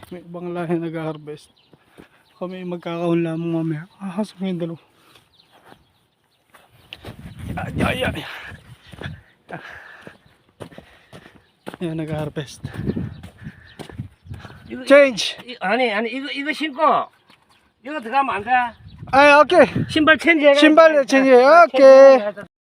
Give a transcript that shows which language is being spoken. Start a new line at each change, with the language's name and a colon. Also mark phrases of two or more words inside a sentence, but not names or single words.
Filipino: May ibang lahi nag-harvest.
Hiligaynon: Kami magkakaon lamang mamaya.
Filipino: Sabi yung dalaw. Yan, nag-harvest.
English: Change!
Korean: 아니 이거 신고 이거 들어가면 안 돼. 오케이. 신발 체인지. 신발 체인지. 오케이.